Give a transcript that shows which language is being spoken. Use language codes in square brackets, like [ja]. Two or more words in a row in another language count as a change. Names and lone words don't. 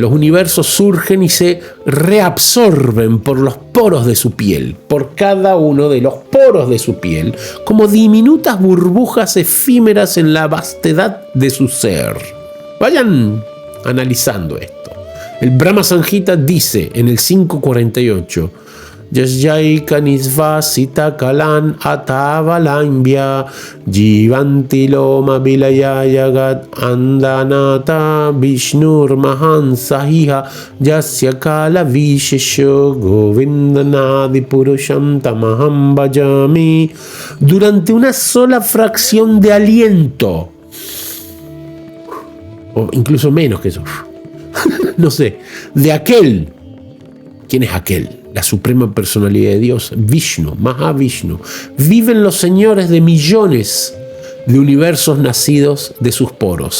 [es] Los universos surgen y se reabsorben por los poros de su piel, por cada uno de los poros de su piel, como diminutas burbujas efímeras en la vastedad de su ser. Vayan analizando esto. El Brahma Samhita dice en el 548: [sa] Yasyaika nisvasita kalan atavalambya jivanti loma vilaya yagat andanata vishnur mahan sahiha yasya kala vishesho govindanadi purusham tamaham bhajami. [es] Durante una sola fracción de aliento, o incluso menos que eso, no sé, de aquel. ¿Quién es aquel? La suprema personalidad de Dios, Vishnu, Mahavishnu. Viven los señores de millones de universos nacidos de sus poros.